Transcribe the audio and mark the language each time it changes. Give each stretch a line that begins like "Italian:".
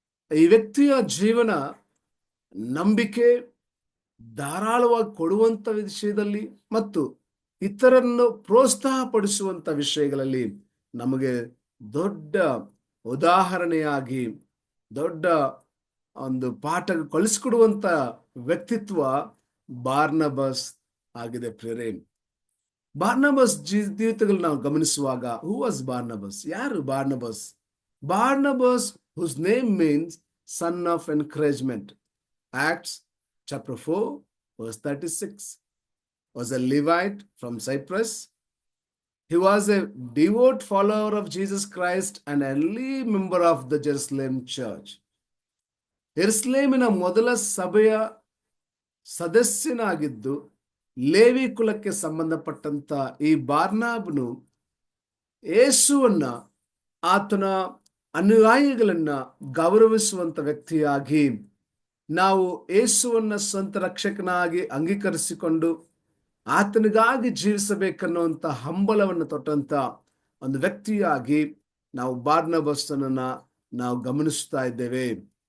Kannada: ಈ ವ್ಯಕ್ತಿಯ ಜೀವನ ನಂಬಿಕೆ, ಧಾರಾಳವಾಗಿ ಕೊಡುವಂತ ವಿಷಯದಲ್ಲಿ ಮತ್ತು ಇತರನ್ನು ಪ್ರೋತ್ಸಾಹಪಡಿಸುವಂತ ವಿಷಯಗಳಲ್ಲಿ ನಮಗೆ ದೊಡ್ಡ ಉದಾಹರಣೆಯಾಗಿ ದೊಡ್ಡ ಒಂದು ಪಾಠ ಕಲಿಸಿಕೊಡುವಂತ ವ್ಯಕ್ತಿತ್ವ ಬಾರ್ನಬಾಸ್ ಆಗಿದೆ ಪ್ರಿಯರೇ. ಬಾರ್ನಬಾಸ್ ಜೀವಿತಗಳು ನಾವು ಗಮನಿಸುವಾಗ,
English: Who was Barnabas?
Kannada: ಯಾರು ಬಾರ್ನಬಾಸ್?
English: Barnabas, whose name means son of encouragement. Acts chapter 4 verse 36, was a Levite from Cyprus. He was a devout follower of Jesus Christ and an early member of the Jerusalem church.
Kannada: ಯೆರೂಸಲೇಮಿನ ಮೊದಲ ಸಭೆಯ ಸದಸ್ಯನಾಗಿದ್ದು Levi ಕುಲಕ್ಕೆ ಸಂಬಂಧಪಟ್ಟಂತ ಈ ಬಾರ್ನಬನು ಯೇಸುವನ್ನ, ಆತನ ಅನುಯಾಯಿಗಳನ್ನ ಗೌರವಿಸುವಂತ ವ್ಯಕ್ತಿಯಾಗಿ, ನಾವು ಯೇಸುವನ್ನ ಸ್ವಂತ ರಕ್ಷಕನಾಗಿ ಅಂಗೀಕರಿಸಿಕೊಂಡು ಆತನಿಗಾಗಿ ಜೀವಿಸಬೇಕನ್ನುವಂತ ಹಂಬಲವನ್ನು ತೊಟ್ಟಂತ ಒಂದು ವ್ಯಕ್ತಿಯಾಗಿ ನಾವು ಬಾರ್ನಬಾಸನನ್ನ ನಾವು ಗಮನಿಸ್ತಾ ಇದ್ದೇವೆ.